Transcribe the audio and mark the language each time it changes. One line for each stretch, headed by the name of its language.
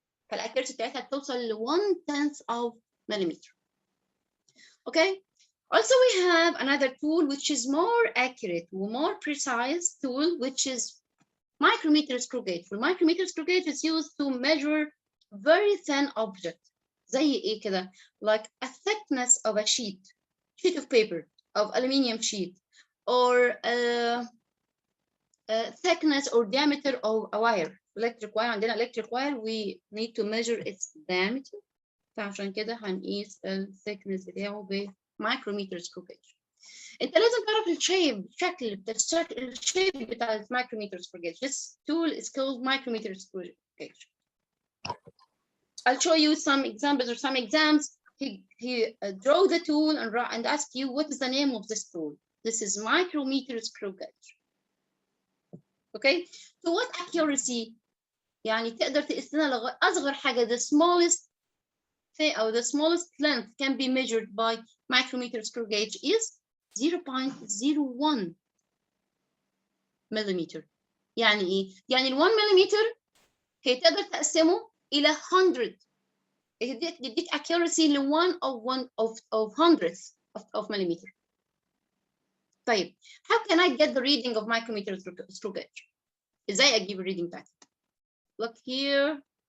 Arabic: فالاكيرسي بتاعتها بتوصل ل 1/10 of millimeter.
English: Okay. Also, we have another tool which is more accurate, more precise tool, which is micrometer screw gauge. The micrometer screw gauge is used to measure very thin object.
Arabic: زي إيه كده?
English: Like a thickness of a sheet of paper, of aluminium sheet, or a thickness or diameter of a wire. Electric wire,
Arabic: عندنا
English: electric wire, we need to measure its diameter.
Arabic: فعشان كده هنقيس ال thickness بتاعه ب micrometer screw gauge. انت لازم تعرف الشيب الشيب بتاع المايكروميتر screw gauge.
English: This tool is called micrometer screw gauge. I'll show you some examples or some exams. He draw the tool and ask you what is the name of this tool. This is micrometer screw gauge. Okay. To what accuracy?
Arabic: يعني تقدر تقيس لنا أصغر حاجة
English: the smallest thing or the smallest length can be measured by micrometer screw gauge is 0.01 millimeter.
Arabic: يعني إيه؟ يعني ال 1 millimeter هي تقدر تقسمه إلى 100. يديك accuracy ل 1 of hundredths of millimeter. طيب how can I get the reading of micrometer screw gauge؟ إزاي أجيب الريدنج بتاعتي؟ Look here.